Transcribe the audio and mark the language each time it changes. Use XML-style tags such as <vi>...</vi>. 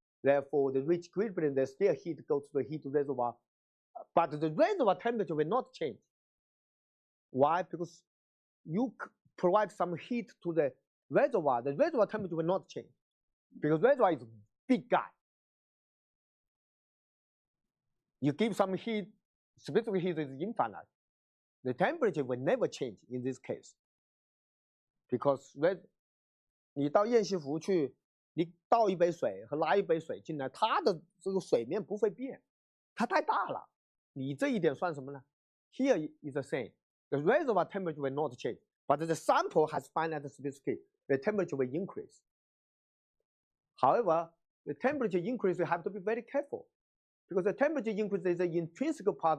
<en>Therefore, the reach equilibrium, there's still heat go to the heat reservoir, but the reservoir temperature will not change. Why? Because you provide some heat to the reservoir temperature will not change because reservoir is a big guy. You give some heat, specific heat is infinite. The temperature will never change in this case because</en> <zh>你到雁西湖去，你倒一杯水和拉一杯水进来，它的这个水面不会变，它太大了。你这一点算什么呢</zh> <en>？Here is the same. The reservoir temperature will not change, but the sample has finite specific. The temperature will increase. However, the temperature increase you have to be very careful because the temperature increase is an intrinsic part.</en>